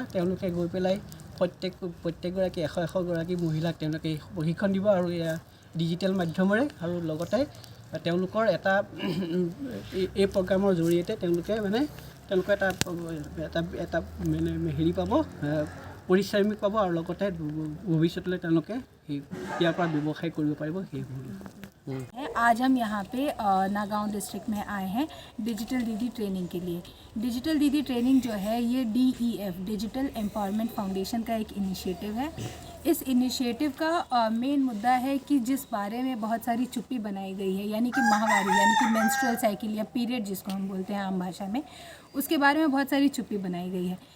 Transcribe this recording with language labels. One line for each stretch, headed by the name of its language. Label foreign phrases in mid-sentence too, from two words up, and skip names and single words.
Assamese: তেওঁলোকে গৈ পেলাই প্ৰত্যেকগৰাকী 100গৰাকী মহিলাক তেওঁলোকে প্ৰশিক্ষণ দিব আৰু এয়া ডিজিটেল মাধ্যমেৰে আৰু লগতে তেওঁলোকৰ এটা এই প্ৰগ্ৰামৰ জৰিয়তে তেওঁলোকে এটা হেৰি পাব, পৰিশ্ৰমিক পাব আৰু লগতে ভৱিষ্যতলৈ তেওঁলোকে ইয়াৰ পৰা ব্যৱসায় কৰিব পাৰিব।
Hindi: आज हम यहाँ पे नागांव डिस्ट्रिक्ट में आए हैं डिजिटल दीदी ट्रेनिंग के लिए। डिजिटल दीदी ट्रेनिंग जो है ये DEF डिजिटल एम्पावरमेंट फाउंडेशन का एक इनिशिएटिव है। इस इनिशिएटिव का मेन मुद्दा है कि जिस बारे में बहुत सारी चुप्पी बनाई गई है, यानी कि माहवारी यानी कि
English: menstrual cycle
Hindi: या पीरियड जिसको हम बोलते हैं आम भाषा में, उसके बारे में बहुत सारी चुप्पी बनाई गई है।